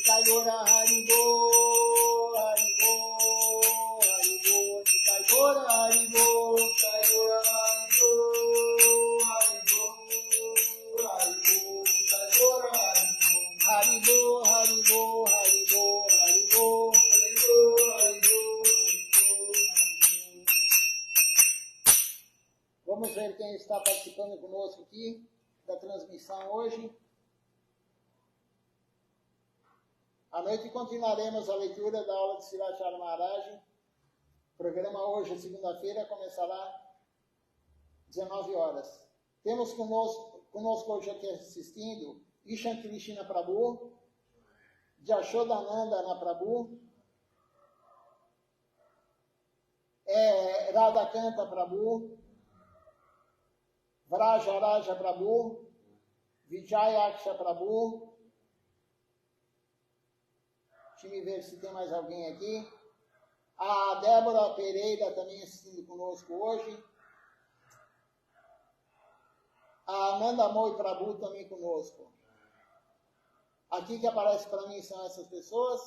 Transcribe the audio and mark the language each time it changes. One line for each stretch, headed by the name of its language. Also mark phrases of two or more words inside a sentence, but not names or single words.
Bangla: গৌর হরিবোল, হরিবোল, হরিবোল, নিতাই গৌর হরিবোল, নিতাই গৌর হরিবোল, হরিবোল, হরিবোল, নিতাই গৌর হরিবোল, হরিবোল, হরিবোল, হরিবোল, হরিবোল, হরিবোল, হরিবোল.
Portuguese: Vamos ver quem está participando conosco aqui da transmissão hoje. À noite continuaremos a leitura da aula de Srirachara Maharaj. O programa hoje, segunda-feira, começará às 19 horas. Temos conosco hoje aqui assistindo Ishan Krishna Prabhu, Jashodananda Prabhu, Radhakanta Prabhu, Vrajaraja Prabhu, Vijayaksha Prabhu. Deixa eu ver se tem mais alguém aqui. A Débora Pereira também assistindo conosco hoje. A Amanda Moi Prabhu também conosco. Aqui que aparece para mim são essas pessoas.